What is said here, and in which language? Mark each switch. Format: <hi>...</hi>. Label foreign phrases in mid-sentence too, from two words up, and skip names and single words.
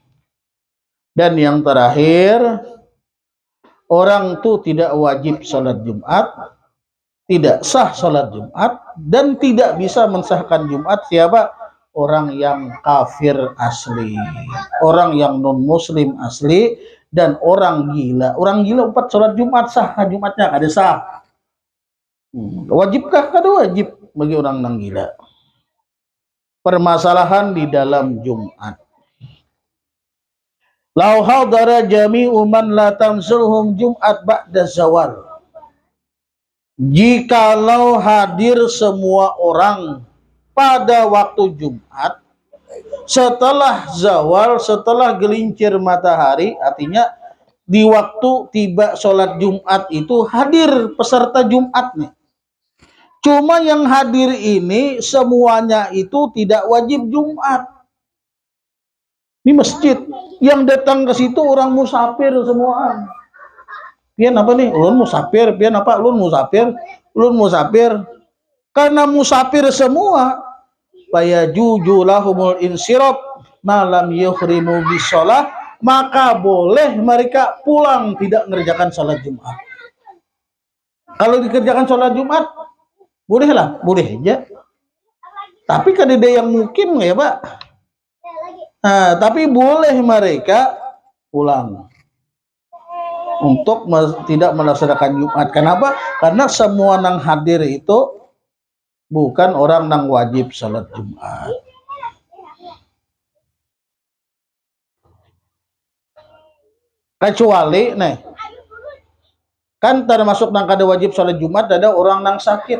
<id>Dan yang terakhir, orang itu tidak wajib sholat Jumat, tidak sah sholat Jumat, dan tidak bisa mensahkan Jumat. Siapa? Orang yang kafir asli, orang yang non muslim asli, dan orang gila. Orang gila 4 sholat Jumat sah, Jumatnya kada sah. Wajibkah? Kada wajib bagi orang nang gila. Permasalahan di dalam Jumat.</id> <ar>لو حضر جميع من لا تلزمهم الجمعة بعد الزوال.</ar> <id>Jikalau hadir semua orang pada waktu Jumat setelah zawal, setelah gelincir matahari, artinya di waktu tiba sholat Jumat itu hadir peserta Jumat nih. Cuma yang hadir ini semuanya itu tidak wajib Jumat. Ini masjid, yang datang ke situ orang musafir semua.</id> <bjn>Pian apa nih? Ulun musafir. Pian apa? Ulun musafir. Ulun musafir. Karena musafir semua,</bjn> <ar>فيجوز لهم الانصراف ما لم يحرموا بالصلاة,</ar> <id>maka boleh mereka pulang tidak mengerjakan sholat Jumat. Kalau dikerjakan sholat Jumat, bolehlah, boleh aja. Tapi kan ada yang mukim ya Pak. Nah, tapi boleh mereka pulang untuk tidak melaksanakan Jumat. Kenapa? Karena semua nang hadir itu bukan orang nang wajib sholat Jumat. Kecuali nih, kan termasuk nang kada wajib sholat Jumat ada orang nang sakit.</id>